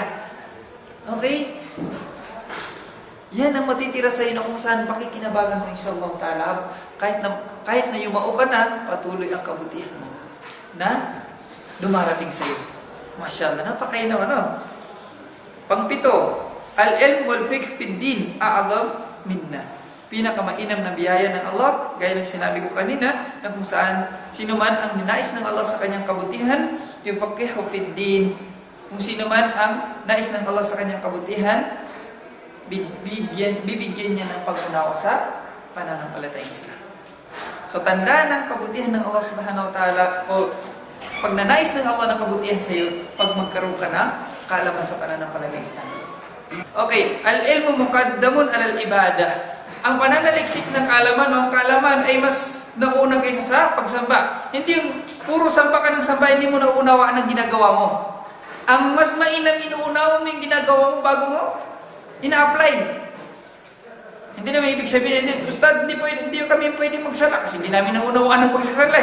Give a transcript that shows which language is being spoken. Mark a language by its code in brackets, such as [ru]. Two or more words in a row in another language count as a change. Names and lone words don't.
[tl] Okay? Yan ang matitira sa'yo na kung saan pakikinabangan mo, [ar] إن شاء الله تعالى. [tl] Kahit na yumao ka na, patuloy ang kabutihan mo na dumarating sa'yo. Masyaallah, napakainaw, ano? Pangpito, [ar] العلم والفقه في الدين أعظم منة. [tl] Pinakamainam na biyaya ng Allah, gaya ng sinabi ko kanina, na kung saan sino man ang ninais ng Allah sa kanyang kabutihan, [ar] يفقهه في الدين. [tl] Kung sino man ang nais ng Allah sa kanyang kabutihan, bibigyan niya ng pag-unawa sa pananampalatayang Islam. So, tanda ng kabutihan ng Allah [ar] سبحانه وتعالى, [tl] o pag nanais ng Allah ng kabutihan sa iyo, pag magkaroon ka ng kaalaman sa pananampalatayang Islam. [ar] Okay, العلم مقدم العبادة. [tl] Ang pananaliksik ng kaalaman o ang kaalaman ay mas nauna kaysa sa pagsamba. Hindi yung puro samba ka ng samba, hindi mo naunawaan ang ginagawa mo. Ang mas mainam, inuunawa mo yung ginagawa mo bago mo ina-apply. Hindi naman ibig sabihin, Ustad, hindi kami pwede magsala kasi hindi namin naunawaan ang pagsasala.